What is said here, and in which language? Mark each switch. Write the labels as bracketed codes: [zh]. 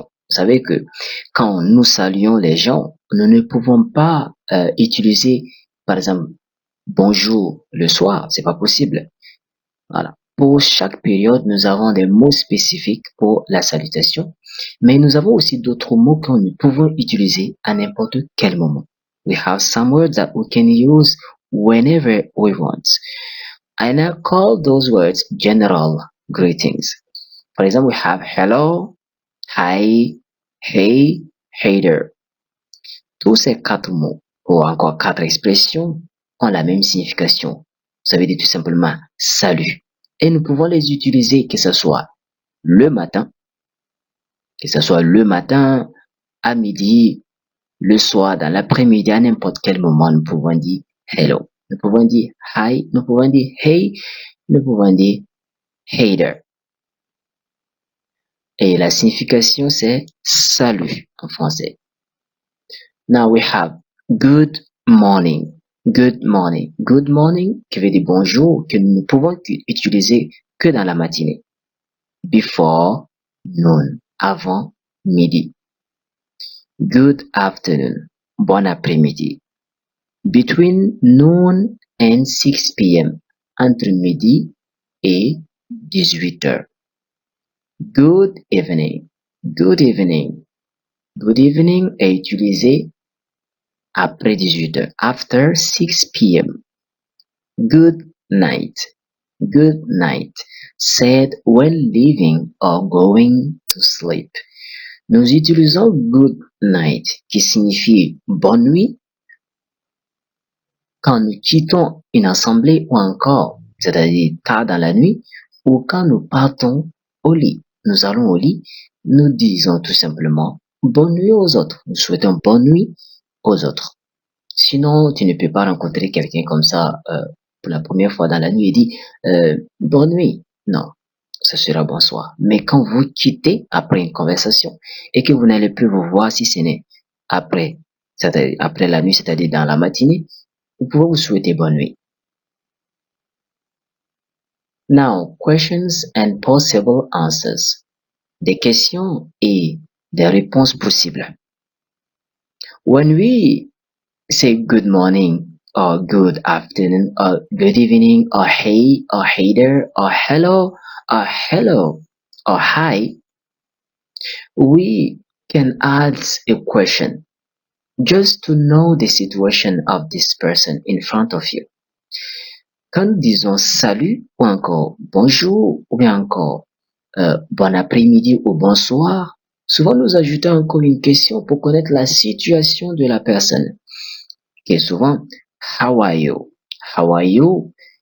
[fr] Vous savez que quand nous saluons les gens, nous ne pouvons pas utiliser, par exemple, bonjour le soir, c'est pas possible. Voilà. Pour chaque période, nous avons des mots spécifiques pour la salutation, mais nous avons aussi d'autres mots que nous pouvons utiliser à n'importe quel moment. [en] We have some words that we can use whenever we want. I now call those words general greetings. For example, we have hello, hi, hey, hey there. [fr] Tous ces quatre mots, ou encore quatre expressions, ont la même signification. Ça veut dire tout simplement salut. Et nous pouvons les utiliser que ce soit le matin, que ce soit le matin, à midi, le soir, dans l'après-midi, à n'importe quel moment, nous pouvons dire hello. Nous pouvons dire hi, nous pouvons dire hey, nous pouvons dire hey there. Et la signification, c'est salut en français. [en] Now we have good morning. Good morning. [fr] Good morning qui veut dire bonjour, que nous ne pouvons utiliser que dans la matinée. [en] Before noon. [fr] Avant midi. [en] Good afternoon. [fr] Bon après-midi. [en] Between noon and 6 p.m. [fr] Entre midi et 18 heures. [en] Good evening. Good evening. [fr] Good evening est utilisé après 18 heures. [en] After 6 p.m. Good night. Good night. Said when leaving or going to sleep. [fr] Nous utilisons good night qui signifie bonne nuit quand nous quittons une assemblée ou encore, c'est-à-dire tard dans la nuit, ou quand nous partons au lit. Nous allons au lit, nous disons tout simplement bonne nuit aux autres. Nous souhaitons bonne nuit aux autres. Sinon, tu ne peux pas rencontrer quelqu'un comme ça pour la première fois dans la nuit et dire bonne nuit. Non, ce sera bonsoir. Mais quand vous quittez après une conversation et que vous n'allez plus vous voir si ce n'est après, c'est-à-dire après la nuit, c'est-à-dire dans la matinée, vous pouvez vous souhaiter bonne nuit. [en] Now, questions and possible answers. [fr] Des questions et des réponses possibles. [en] When we say good morning or good afternoon or good evening or hey there or hello or hi, we can add a question just to know the situation of this person in front of you. [fr] Quand nous disons salut ou encore bonjour ou bien encore bon après-midi ou bonsoir, souvent nous ajoutons encore une question pour connaître la situation de la personne. Qui est souvent [en] how are you? How are you?